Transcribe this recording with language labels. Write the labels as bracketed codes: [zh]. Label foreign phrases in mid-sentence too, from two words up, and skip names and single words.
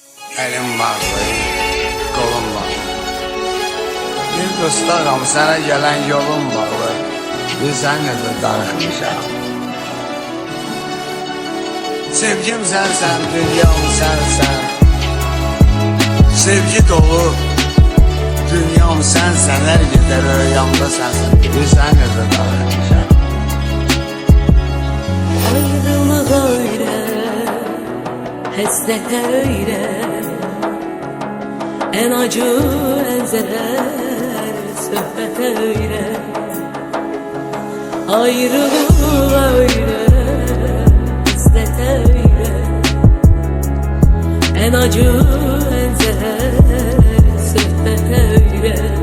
[tr] Elim bağlı, kolum bağlı. Bir dostağım, sana gelen yolum bağlı. [az] Bizənlə də darıxmışam. Sevgim sənsən, dünyam sənsən. Sevgi dolu dünyam sənsən, hər gedər rüyamda sənsən. Bizənlə də darıxmışam. [tr] Ayrılık öyle, hasret öyle, en acı en zehir sohbet öyle. Ayrılık öyle, hasret öyle, en acı en zehir sohbet öyle.